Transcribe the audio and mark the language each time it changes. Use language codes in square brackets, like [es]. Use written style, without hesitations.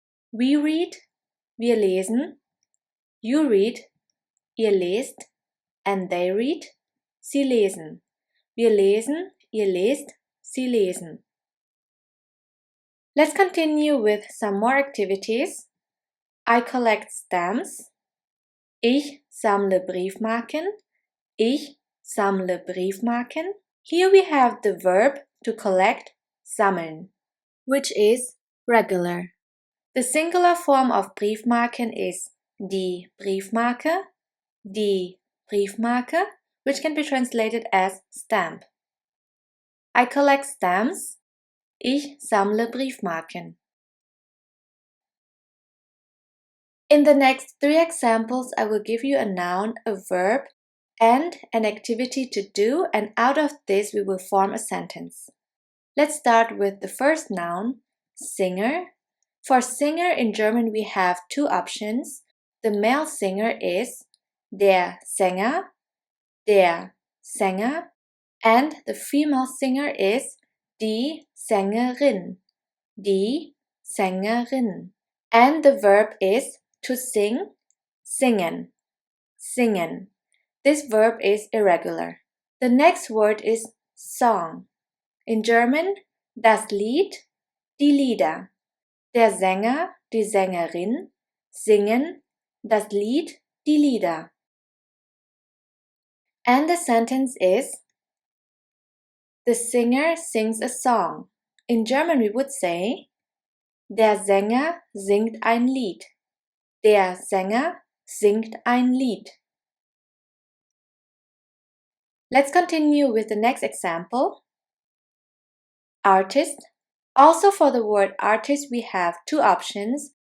[en] We read. [de] Wir lesen. [en] You read. [de] Ihr lest. [en] And they read. [de] Sie lesen. Wir lesen. Ihr lest. Sie lesen. [en] Let's continue with some more activities. I collect stamps. [de] Ich sammle Briefmarken. Ich sammle Briefmarken. [en] Here we have the verb to collect, sammeln, which is regular. The singular form of Briefmarken is die Briefmarke, die Briefmarke, which can be translated as stamp. I collect stamps. [de] Ich sammle Briefmarken. [en] In the next 3 examples, I will give you a noun, a verb, and an activity to do, and out of this we will form a sentence. Let's start with the first noun, singer. For singer in German we have 2 options. The male singer is der Sänger, der Sänger, and the female singer is die Sängerin, die Sängerin. And the verb is to sing, singen, singen. This verb is irregular. The next word is song. In German, das Lied, die Lieder. [de] Der Sänger, die Sängerin, singen, das Lied, die Lieder. [en] And the sentence is, the singer sings a song. In German we would say, [de] der Sänger singt ein Lied. Der Sänger singt ein Lied. [en] Let's continue with the next example. Artist. Also for the word artist we have two options.